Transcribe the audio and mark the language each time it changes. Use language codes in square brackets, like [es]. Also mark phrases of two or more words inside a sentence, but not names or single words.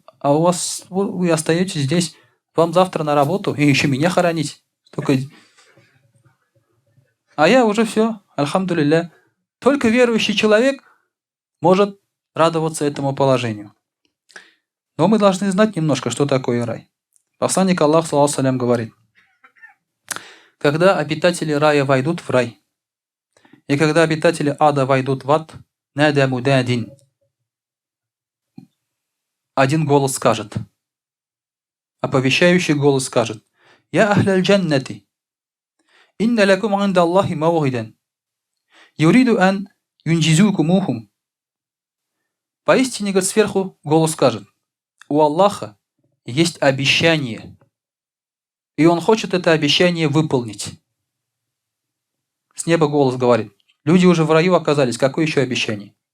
[ru] А у вас, вы остаетесь здесь, вам завтра на работу, и еще меня хоронить. А я уже все, альхамдулилля. Только верующий человек может радоваться этому положению. Но мы должны знать немножко, что такое рай. Посланник Аллаха, [ar] صلى الله عليه وسلم, [ru] говорит: когда обитатели рая войдут в рай, и когда обитатели ада войдут в ад, [ar] نادى منادٍ, [ru] один голос скажет, оповещающий голос скажет: [ar] «يا أهل الجنة إن لكم عند الله موعدا يريد أن ينجزكموه». [ru] Поистине, говорит, сверху голос скажет: у Аллаха есть обещание, и Он хочет это обещание выполнить. С неба голос говорит: люди уже в раю оказались, какое еще обещание?